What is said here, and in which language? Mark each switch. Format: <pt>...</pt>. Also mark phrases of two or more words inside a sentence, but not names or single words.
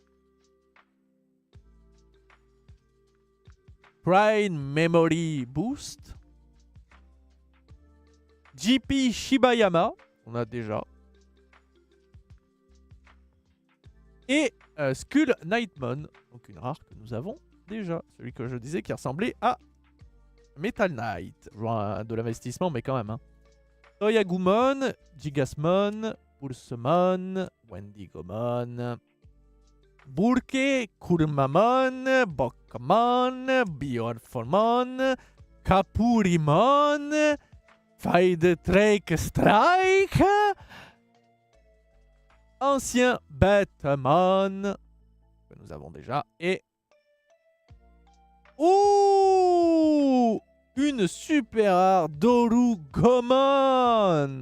<fr>Prime Memory Boost, JP Shibayama, on a déjà, Et Skull Knightmon, donc une rare que nous avons déjà. Celui que je disais qui ressemblait à Metal Knight. Genre de l'investissement, mais quand même. Hein. Toyagumon, Gigasmon, Pulsemon, Wendigomon, Burke, Kurmamon, Bokmon, Bjornformon, Kapurimon, Fide Drake Strike, Ancien Batman, que nous avons déjà, et... Ouh, une super rare Dorugomon.</fr>